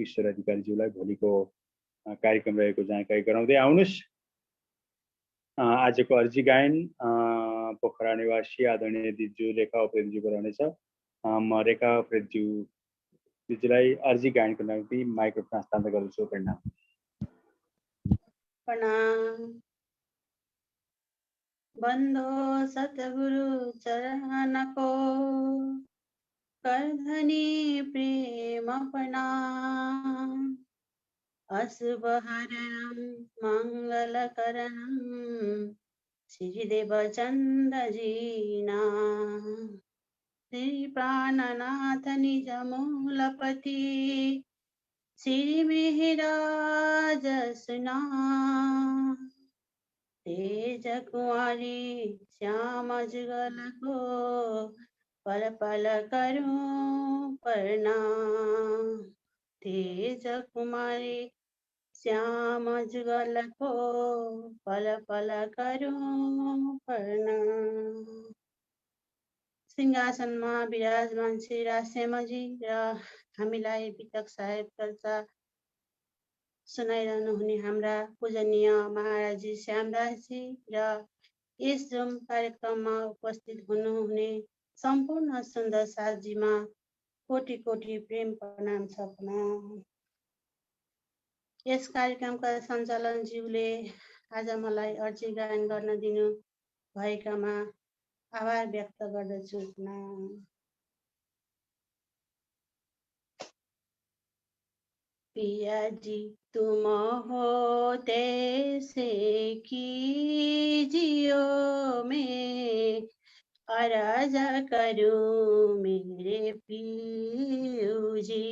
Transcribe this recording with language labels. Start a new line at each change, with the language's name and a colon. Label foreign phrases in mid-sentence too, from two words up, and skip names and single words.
Nepali: ईश्वर अधिकारीज्यूलाई भोलिको कार्यक्रम रहेको जानकारी गराउँदै आउनुहोस्। आजको अर्जी गायन पोखरा निवासी आदरणीय दिज्यू रेखा उप्रेतीज्यूको रहनेछ। म रेखा उप्रेतीज्यूलाई अर्जी गायनको निम्ति माइक्रोफोन हस्तान्तरण गर्दछु। प्रणाम। प्रणाम।
Hindi: बंदो सतगुरु चरण को करधनी प्रेम प्रणाम। अशुभ हरणं मंगलकरणं श्रीदेव चंद्रजीना। श्री प्राणनाथ निज मूलपति श्री मेहराज सुना। तेज कुंवारी श्याम जुगल को पल पल करूं प्रणाम। तेज कुमारी श्याम जुगल को पल पल करूं प्रणाम।
Nepali: सिंहासनमा विराजमान श्री राजश्यामजी र हामीलाई वितक साहेब चर्चा सुनाइरहनु हुने हाम्रा पूजनीय महाराजी श्यामदासजी र यस जुम कार्यक्रममा उपस्थित हुनुहुने सम्पूर्ण सुन्दर साथजीमा कोटि कोटि प्रेम प्रणाम छ। प्रणाम। यस कार्यक्रमका सञ्चालनज्यूले आज मलाई अर्जी गायन गर्न दिनु भएकामा आभार व्यक्त गर्दछु। प्रणाम।
Hindi: पिया जी तुम होते से कीजियो में अरज करूं मेरे पियू जी।